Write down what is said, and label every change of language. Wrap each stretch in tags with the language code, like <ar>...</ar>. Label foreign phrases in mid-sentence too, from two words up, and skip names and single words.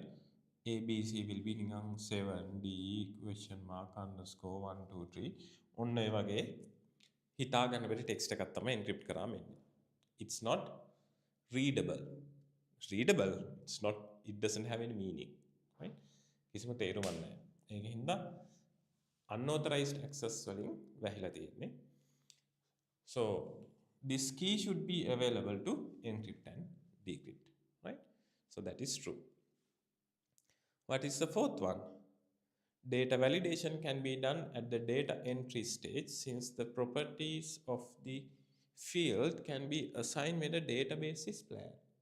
<en>ABC will be 7D question mark underscore 1 2 3</en> <si>ඔන්න ඒ වගේ හිතා ගන්න බැරි ටෙක්ස්ට් එකක් තමයි encrypt කරාම එන්නේ.</si> <en>It's not readable. It's not, it doesn't have any meaning, right?</en> <si>කිසිම තේරුමක් නැහැ. ඒක හින්දා</si> <en>unauthorized access</en> <si>වලින් වැහිලා තියෙන්නේ.</si> <en>So this key should be available to encrypt and decrypt, right? So that is true. What is the fourth one? Data validation can be done at the data entry stage since the properties of the field can be assigned when a database is planned.</en>